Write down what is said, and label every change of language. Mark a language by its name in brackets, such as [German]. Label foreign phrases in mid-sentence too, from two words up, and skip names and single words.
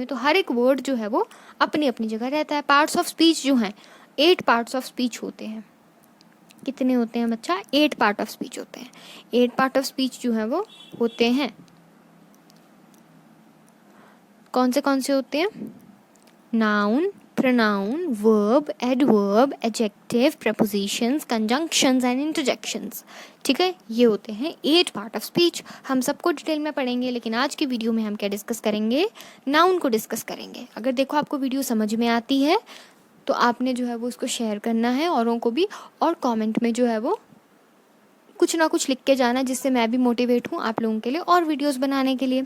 [Hindi] तो हर एक वर्ड जो है वो अपनी अपनी जगह रहता है। [English] parts of speech [Hindi] जो हैं, 8 [English] parts of speech [Hindi] होते हैं। कितने होते हैं बच्चा, 8 [English] part of speech [Hindi] होते हैं। 8 [English] part of speech [Hindi] जो है वो होते हैं, कौन से होते हैं, नाउन, [English] pronoun, verb, adverb, adjective, prepositions, conjunctions and interjections. [Hindi] ठीक है, ये होते हैं 8 [English] part of speech. [Hindi] हम सबको डिटेल में पढ़ेंगे, लेकिन आज की वीडियो में हम क्या डिस्कस करेंगे, नाउन को डिस्कस करेंगे. अगर देखो आपको वीडियो समझ में आती है तो आपने जो है वो उसको शेयर करना है औरों को भी, और कमेंट में जो है वो कुछ ना कुछ लिख के जाना, जिससे मैं भी मोटिवेट हूँ आप लोगों के लिए और वीडियोस बनाने के लिए.